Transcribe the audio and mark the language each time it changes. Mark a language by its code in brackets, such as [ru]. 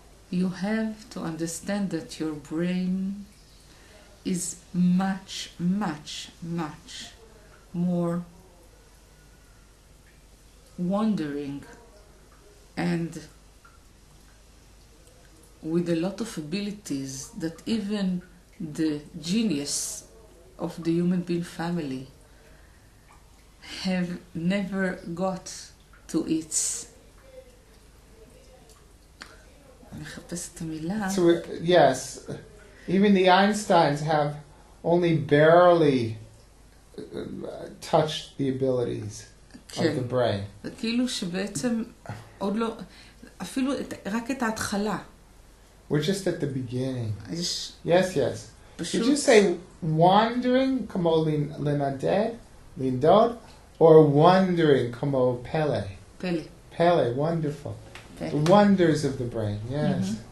[en] You have to understand that your brain is much, much, much more wandering and with a lot of abilities that even the genius of the human being family have never got to its... [he] אני מחפשת את המילה. [en] So, yes, even the Einsteins have only barely touched the abilities of the brain. [he] זה כאילו שבעצם עוד לא, אפילו רק את ההתחלה. [en] We're just at the beginning. [he] יש [en] Yes, yes. [he] פשוט... [en] Did you say wandering [he] כמו לנדד, לנדוד, [en] or wondering [he] כמו פלא? פלא. [en] Pele, wonderful. [he] פלא. [en] The wonders of the brain, yes.